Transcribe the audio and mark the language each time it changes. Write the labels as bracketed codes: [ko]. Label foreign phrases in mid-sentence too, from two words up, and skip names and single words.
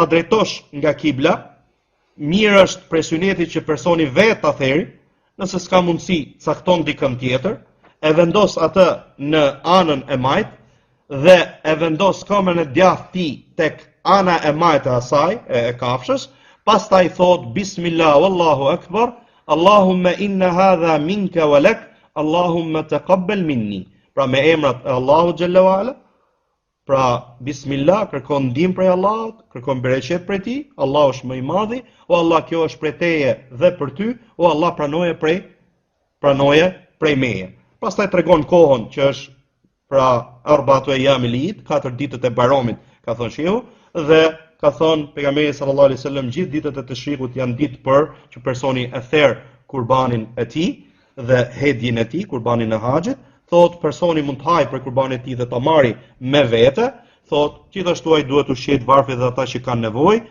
[sq] drejtosh nga kibla, mirë është prej sunetit që personi vetë ta theri, nëse s'ka mundësi cakton dikën tjetër, e vendos atë në anën e majt dhe e vendos këmbën e djathtë tij tek ana e majtë e asaj, e kafshës, pastaj thot [ar] بسم الله والله أكبر اللهم إن هذا منك ولك اللهم تقبل مني. [sq] Pra me emrat e Allahut [ar] جل وعلا, [sq] pra bismillah, kërkon ndihmë prej Allahut, kërkon bereqet prej tij, Allahu është më i madhi, o Allah kjo është prej teje dhe për ty, o Allah pranoje prej meje. Pastaj tregon kohën që është pra [ar] أربعة أيام العيد, [sq] 4 ditët e Baramit, ka thënë shehu, dhe ka thënë pejgamberi [ar] صلى الله عليه وسلم [sq] gjithë ditët e Teshrikut janë ditë për që personi e therr kurbanin e tij dhe hedhjen e tij, kurbanin e haxhit, thot personi mund të hajë për kurbanin e tij dhe ta marrë me vete, thot gjithashtu ai duhet ushqejt varfrit dhe ata që kanë nevojë,